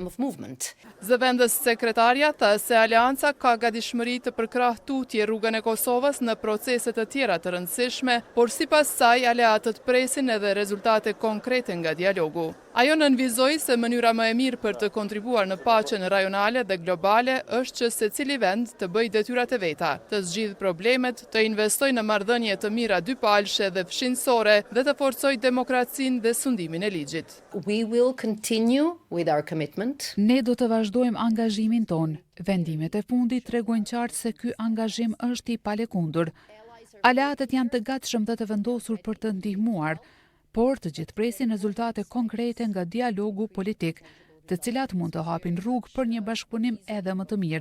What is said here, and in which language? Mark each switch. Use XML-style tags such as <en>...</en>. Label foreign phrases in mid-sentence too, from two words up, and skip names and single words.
<sq>Zëvendës sekretarja tha se aleanca ka gatishmëri të përkrahë tutje rrugën e Kosovës në procese të tjera të rëndësishme, por sipas saj aleatët presin edhe rezultate konkrete nga dialogu. Ajo nënvizoi se mënyra më e mirë për të kontribuar në paqen rajonale dhe globale është që secili vend të bëjë detyrat e veta, të zgjidhë problemet, të investojë në marrëdhënie të mira dypalshe dhe fshinësore dhe të forcojë demokracinë dhe sundimin e ligjit.</sq> <en>We will continue with our commitment.</en> <sq>Ne do të vazhdojmë angazhimin ton. Vendimet e fundit tregojnë qartë se ky angazhim është i palekundur. Aleatët janë të gatshëm dhe të vendosur për të ndihmuar, por të gjithë presin rezultate konkrete nga dialogu politik, të cilat mund të hapin rrugë për një bashkëpunim edhe më të mirë.</sq>